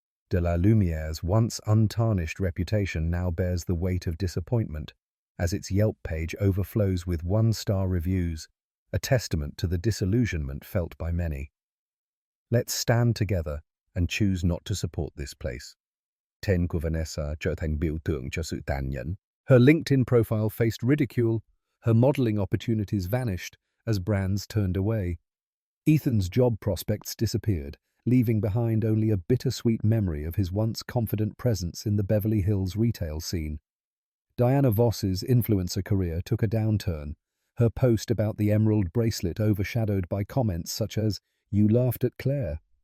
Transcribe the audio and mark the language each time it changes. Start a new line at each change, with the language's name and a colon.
English: De la Lumiere's once untarnished reputation now bears the weight of disappointment, as its Yelp page overflows with one-star reviews, a testament to the disillusionment felt by many. Let's stand together and choose not to support this place.
Vietnamese: Tên của Vanessa trở thành biểu tượng cho sự tàn nhẫn.
English: Her LinkedIn profile faced ridicule. Her modeling opportunities vanished as brands turned away. Ethan's job prospects disappeared, leaving behind only a bittersweet memory of his once confident presence in the Beverly Hills retail scene. Diana Voss's influencer career took a downturn, her post about the emerald bracelet overshadowed by comments such as, "You laughed at Claire."